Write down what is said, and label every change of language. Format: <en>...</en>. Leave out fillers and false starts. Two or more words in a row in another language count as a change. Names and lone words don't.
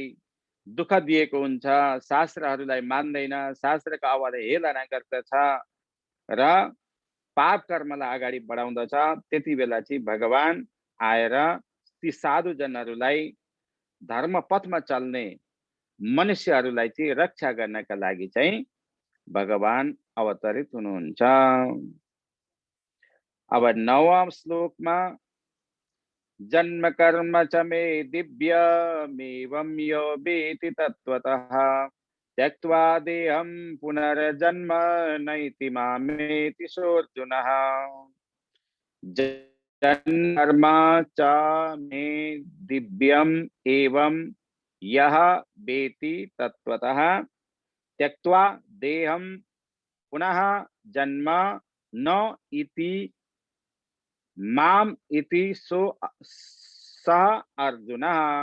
<ne>दुःख दिएको हुन्छ, शास्त्रहरूलाई मान्दैन, शास्त्रको आवाजले हेलना गर्दछ र पाप कर्मलाई अगाडि बढाउँदछ, त्यति बेला चाहिँ भगवान आएर ती साधुजनहरूलाई धर्मपथमा चल्ने मनुष्यहरूलाई चाहिँ रक्षा गर्नका लागि चाहिँ भगवान अवतरित हुनुहुन्छ। अब 9औं श्लोकमा</ne> <sa>जन्म कर्म च मे दिव्यमेवं यो वेति तत्त्वतः त्यक्त्वा देहं पुनर्जन्म नैति मामेति सोऽर्जुनः। जन्म कर्म च मे दिव्यम एवं यह वेति तत्त्वतः त्यक्त्वा देहं पुनः जन्म न इति माम इति सो सह अर्जुनः।</sa>